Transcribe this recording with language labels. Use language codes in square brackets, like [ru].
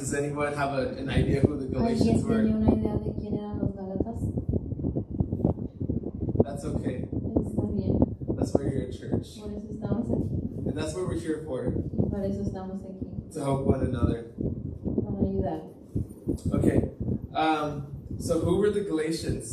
[en] Does anyone have an idea who the Galatians [es] ¿Alguien [en] were? [es] tiene una idea de quién eran los Gálatas? [en] That's okay. [es] Está bien, [en] That's why you're here at church, [es] por eso estamos aquí. [en] and that's what we're here for, [es] Y para eso estamos aquí, [en] to help one another. [es] para ayudar. [en] Okay. So who were the Galatians?